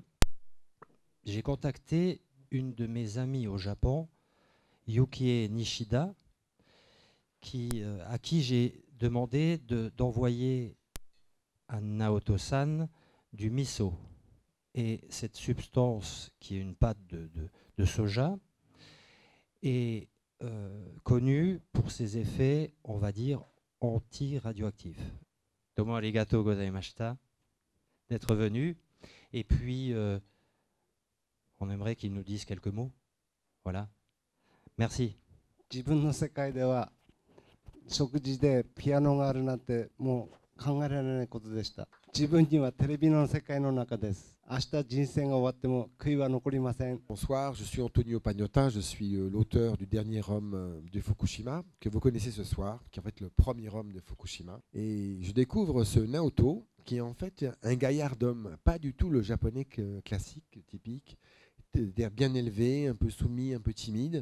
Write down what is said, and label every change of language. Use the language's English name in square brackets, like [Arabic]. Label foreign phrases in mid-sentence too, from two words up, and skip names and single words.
[French] J'ai contacté une de mes amies au Japon, Yukie Nishida, à qui j'ai demandé d'envoyer à Naoto-san du miso. Et cette substance, qui est une pâte de soja, est connue pour ses effets, on va dire, anti-radioactifs. [Japanese] どうもありがとうございました [French] d'être venu. Et puis, on aimerait qu'il nous dise quelques mots. Voilà. Merci. [Japanese] 自分の世界では食事でピアノがあるなんてもう考えられないことでした。自分にはテレビの世界の中です。明日人生が終わっても悔いは残りません。 [French] Bonsoir, je suis Antonio Pagnotta, je suis l'auteur du dernier homme de Fukushima, que vous connaissez ce soir, qui est en fait le premier homme de Fukushima. Et je découvre ce Naoto, qui est en fait un gaillard d'homme, pas du tout le japonais classique, typique, c'est-à-dire bien élevé, un peu soumis, un peu timide.